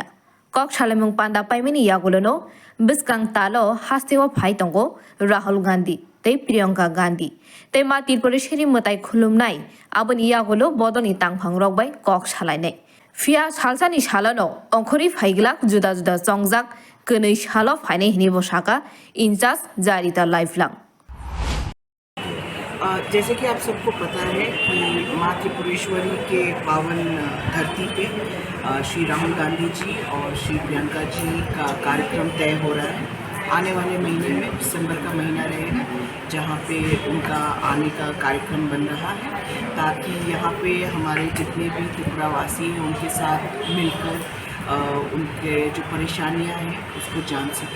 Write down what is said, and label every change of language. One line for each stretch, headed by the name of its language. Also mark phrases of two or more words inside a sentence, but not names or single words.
Kok Borok: Kok salamung panda paimini yagulono biskang talo hastewa phai tongo Rahul Gandhi tei Priyanka Gandhi tei ma Tripuresheri mutai khulumnai aboni yagulo bodoni tangphang rokbai kok salainai fia salsani salano ongkhori phaigilak juda juda songjak könui salo phainai hini bosaka Incharge Jarita Lifelang.
Hindi: जैसे कि आप सबको पता है कि माँ त्रिपुरेश्वरी के पावन धरती पे श्री राहुल गांधी जी और श्री प्रियंका जी का कार्यक्रम तय हो रहा है। आने वाले महीने में दिसंबर का महीना रहेगा जहाँ पे उनका आने का कार्यक्रम बन रहा है, ताकि यहाँ पे हमारे जितने भी त्रिपुरावासी हैं उनके साथ मिलकर उनके जो परेशानियाँ हैं उसको जान सकें।